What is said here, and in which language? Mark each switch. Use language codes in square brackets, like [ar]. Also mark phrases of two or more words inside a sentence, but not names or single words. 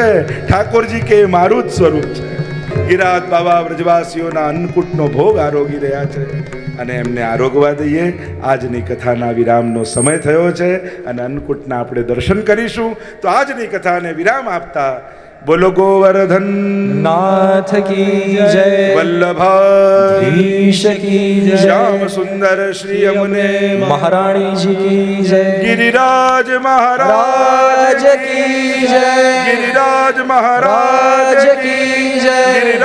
[gu] ઠાકોરજી કે મારું જ સ્વરૂપ છે. ગિરિરાજ બાબા બ્રજવાસીઓના અન્નકૂટનો ભોગ આરોગી રહ્યા છે. અને એમને આરોગવા દઈએ. આજની કથાના વિરામનો સમય થયો છે અને અન્નકૂટના આપણે દર્શન કરીશું. તો આજની કથાને વિરામ આપતા બોલો ગોવર્ધન [hi] नाथ की जय, वल्लभाधीश की जय, श्याम सुंदर श्री यमुने महारानी जी की जय, गिरिराज महाराज की जय, गिरिराज महाराज की जय,